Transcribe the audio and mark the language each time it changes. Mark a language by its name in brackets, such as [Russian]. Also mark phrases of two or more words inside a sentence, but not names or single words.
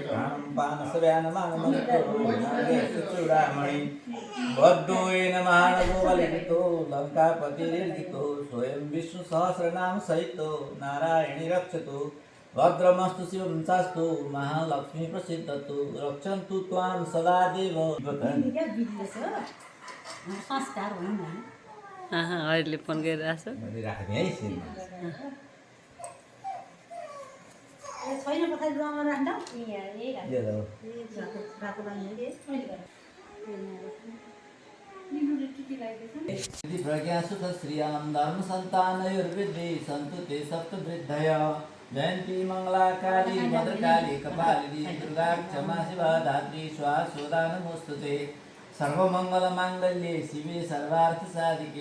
[Sanskrit] पानसव्यानमानमणि बद्धोयेन महानगो बलितो लंकापतिर्जितो स्वयं विष्णु सहस्रनाम सहितो नारायणी रक्षतु भद्रमस्तु शिवं शास्तु महालक्ष्मी प्रसिद्धतु रक्षन्तु त्वां सदा देव [Nepali] संस्कार भन्नु अहिले फोन गरिरहेको छैन पछाडि ड्रममा राख्न [Sanskrit] प्रज्ञा सुख श्रियां धर्म संतानयोर्वृद्धि सन्तु ते सप्तवृद्धय जयन्ती मंगला काली भद्रकाली कपालिनी दुर्गा क्षमा शिवा धात्री स्वासोदा नमोस्तुते सर्वमंगल मांगल्ये शिवे सर्वार्थ साधिके